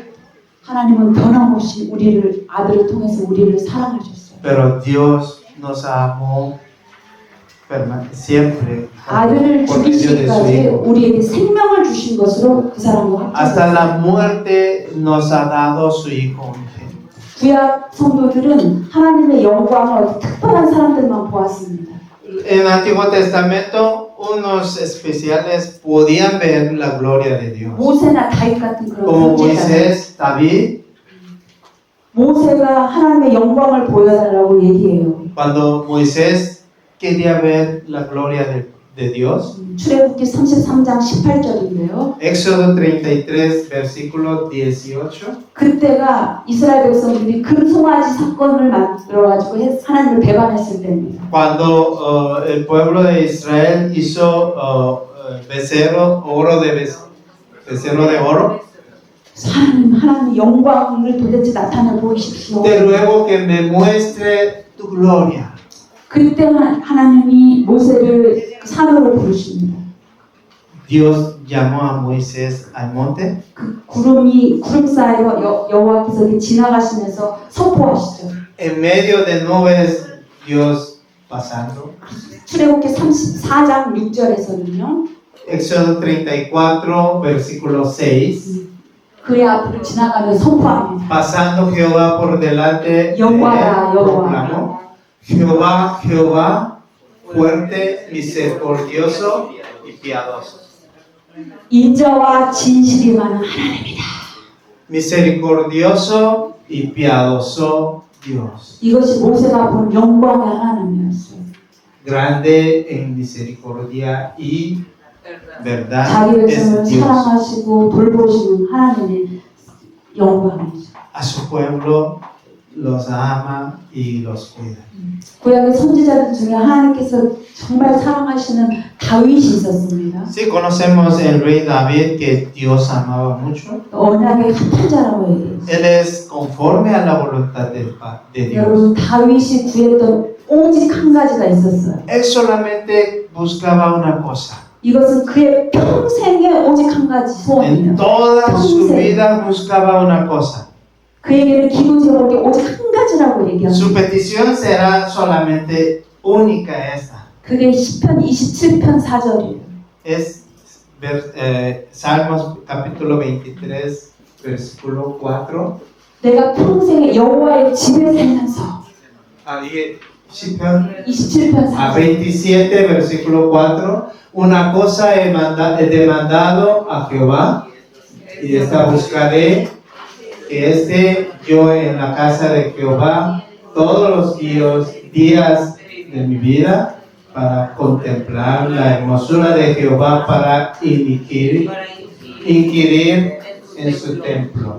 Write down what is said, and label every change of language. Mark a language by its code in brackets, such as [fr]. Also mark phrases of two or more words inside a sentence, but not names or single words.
[ko] 하나님은 변함없이 우리를 아들을 통해서 우리를 사랑하셨어요. [es] pero Dios nos amó siempre [ko] 아들을 [es] por medio de su [ko] 죽이시기까지 [es] Hijo. [ko] 우리에게 생명을 주신 것으로 그 사랑과 [es] Hasta [ko] 합쳤어요. [es] la muerte nos ha dado su Hijo unigénito. [ko] 구약 성도들은 하나님의 영광을 특별한 사람들만 보았습니다. [es] En el Antiguo Testamento, unos especiales podían ver la gloria de Dios. [ko] 모세나 다윗 같은 그런 [es] Como [ko] 선지자들. [es] Moisés, David, [ko] 모세가 하나님의 영광을 보여달라고 얘기해요. [es] cuando Moisés quería ver la gloria de Dios. [ko] 출애굽기 33장 18절인데요. [es] Éxodo 33, versículo 18. [ko] 그때가 이스라엘 백성들이 금송아지 사건을 만들어가지고 하나님을 배반했을 때입니다. [es] Cuando el pueblo de Israel hizo becerro de oro, [ko] 하나님 영광을 도대체 나타내 보이십시오. [es] te ruego que me muestre tu gloria. [ko] 그때 하나님이 모세를 산으로 부르십니다. [es] Dios llamó a Moisés al monte. [ko] 그 구름 사이로 여호와께서 지나가시면서 선포하시죠. [es] En medio de nubes, Dios pasando. [ko] 출애굽기 34장 6절에서는요. [es] Éxodo 34, versículo 6. [ko] 그의 앞으로 지나가며 선포합니다. [es] Pasando Jehová por delante de él, [ko] 여호와라, 여호와. [es] proclamó: Jehová, Jehová, fuerte, misericordioso y piadoso. [ko] 인자와 진실이 많은 하나님이다. [es] Misericordioso y piadoso Dios. [ko] 이것이 모세가 본 영광의 하나님이었어요. [es] Grande en misericordia y verdad [ko] 자기 [es] es [ko] 백성을 [es] Dios. [ko] 사랑하시고 돌보시는 하나님의 영광이죠. [es] A su pueblo los ama y los cuida. [ko] 구약의 선지자들 중에 하나님께서 정말 사랑하시는 다윗이 있었습니다. [es] Sí, conocemos el rey David que Dios amaba mucho. [ko] 언약의 합한 자라고 얘기해요. [es] Él es conforme a la voluntad de Dios. [ko] 여러분 다윗이 구했던 오직 한 가지가 있었어요. [es] Él solamente buscaba una cosa. [ko] 이것은 그의 평생의 오직 한 가지 [es] En [ko] 소원이에요. [es] toda su vida buscaba una cosa. [ko] 그에게는 기도제목이 오직 한 가지라고 얘기합니다. [es] Su petición será solamente única esta. [ko] 그게 시편 27편 4절이에요. [es] Es Salmos capítulo 23, versículo 4. [ko] 내가 평생에 여호와의 집에 살면서 [es] Ahí, Simeón, [ko] 27편 [es] a [ko] 4절 [es] 27, versículo 4. Una cosa he demandado a Jehová, y esta buscaré, que esté yo en la casa de Jehová todos los días de mi vida, para contemplar la hermosura de Jehová, para inquirir en su templo.